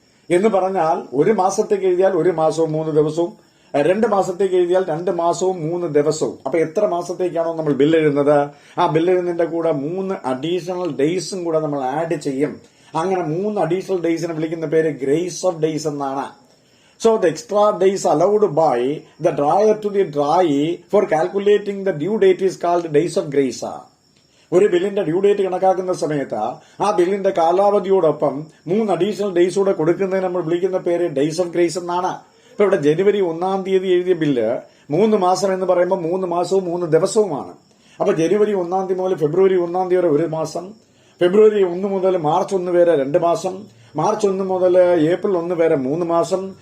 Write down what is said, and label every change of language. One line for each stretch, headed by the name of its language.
Malayalam: എന്ന് പറഞ്ഞാൽ 1 മാസത്തേക്ക് എഴുതിയാൽ 1 മാസവും 3 ദിവസവും, 2 മാസത്തേക്ക് എഴുതിയാൽ 2 മാസവും 3 ദിവസവും. അപ്പൊ എത്ര മാസത്തേക്കാണോ നമ്മൾ ബില്ല് എഴുതുന്നത് ആ ബില്ല് എഴുതുന്നതിന്റെ കൂടെ 3 അഡീഷണൽ ഡേയ്സും കൂടെ നമ്മൾ ആഡ് ചെയ്യും. അങ്ങനെ 3 അഡീഷണൽ ഡേയ്സിനെ വിളിക്കുന്ന പേര് ഗ്രേസ് ഓഫ് ഡേയ്സ് എന്നാണ്.
English: So the extra days allowed by the drawer to the drawee for calculating the due date is called days of grace.
Malayalam: ഒരു ബില്ലിന്റെ ഡ്യൂ ഡേറ്റ് കണക്കാക്കുന്ന സമയത്ത് ആ ബില്ലിന്റെ കാലാവധിയോടൊപ്പം 3 അഡീഷണൽ ഡേയ്സ് കൂടെ കൊടുക്കുന്നതിന് നമ്മൾ വിളിക്കുന്ന പേര് ഡേയ്സ് ഓഫ് ഗ്രേസ് എന്നാണ്. ഇപ്പൊ ഇവിടെ ജനുവരി 1-ാം തീയതി എഴുതിയ ബില്ല് 3 മാസം എന്ന് പറയുമ്പോൾ 3 മാസവും 3 ദിവസവുമാണ്. അപ്പൊ ജനുവരി 1-ാം തീയതി മുതൽ ഫെബ്രുവരി 1-ാം തീയതി വരെ 1 മാസം, ഫെബ്രുവരി 1 മുതൽ മാർച്ച് 1 വരെ 2 മാസം, മാർച്ച് 1 മുതൽ ഏപ്രിൽ 1 വരെ 3 മാസം.